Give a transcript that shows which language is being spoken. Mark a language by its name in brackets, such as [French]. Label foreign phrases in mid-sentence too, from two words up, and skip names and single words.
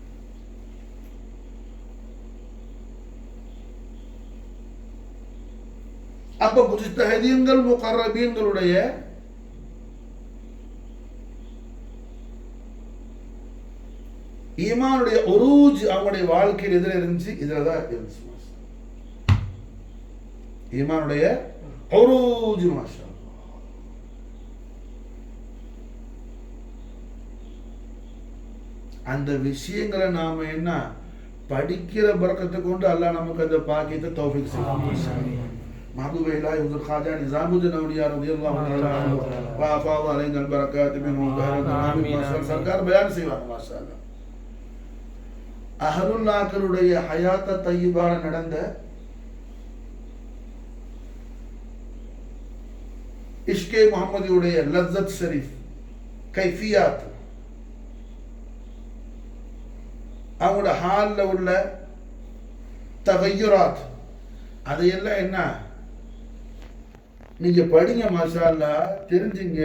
[Tamil] அப்ப முஜ்தஹிதீன்கள் முகர்ரபீன்களுடைய ஈமானுடைய உரூஜ் அவங்களுடைய வாழ்க்கையில் எதிர இருந்துச்சு, இதுலதான் இருந்துச்சு ஈமானுடைய உரூஜ் மாஷா. அந்த விஷயங்களை நாம என்ன படிக்கிற பரக்கத்தை கொண்டு அல்லாஹ் நமக்கு அந்த பாக்கியத்தை தௌஃபீக் செய்வான். [Arabic] محبوب إلهي حضور خواجہ نظام الدین اولیاء رضی اللہ عنہ وافاض علینا البرکات منه ظاهرا آمین. [Urdu] سرکار بیان سے ماشاءاللہ [Tamil] அஹலுல்லாக்களுடைய ஹயாத்த தையிபால நடந்த இஷ்கே முஹம்மதியுடைய லஸ்ஸத் ஷரீஃப் கைஃபியாத், அவங்களோட ஹாலில் உள்ள தகையுராத், அதையெல்லாம் என்ன நீங்க படிங்க [Arabic] ما شاء الله, [Tamil] தெரிஞ்சுங்க.